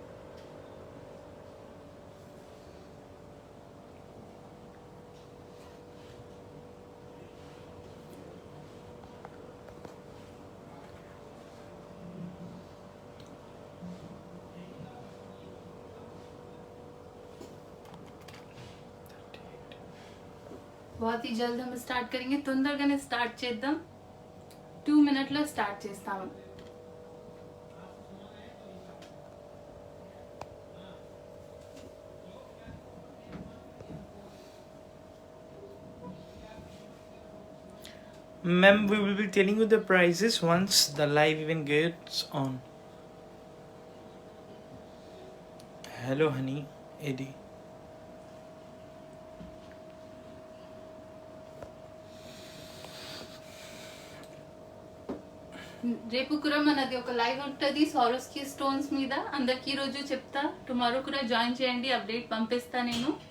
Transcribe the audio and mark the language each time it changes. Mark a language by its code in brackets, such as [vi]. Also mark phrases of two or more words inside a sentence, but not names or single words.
[hi] बहुत ही जल्द हम स्टार्ट करेंगे. [te] తొందరగానే స్టార్ట్ చేద్దాం. 2 మినిట్లో స్టార్ట్ చేస్తాము. [en] Ma'am, we will be telling you the prices once the live event gets on. Hello, honey, Eddie. [te] రేపు కూడా మనది ఒక లైవ్ ఉంటుంది సారోస్కి స్టోన్స్ మీద. అందరికి ఈ రోజు చెప్తా, టుమారో కూడా జాయిన్ చేయండి, అప్డేట్ పంపిస్తా నేను.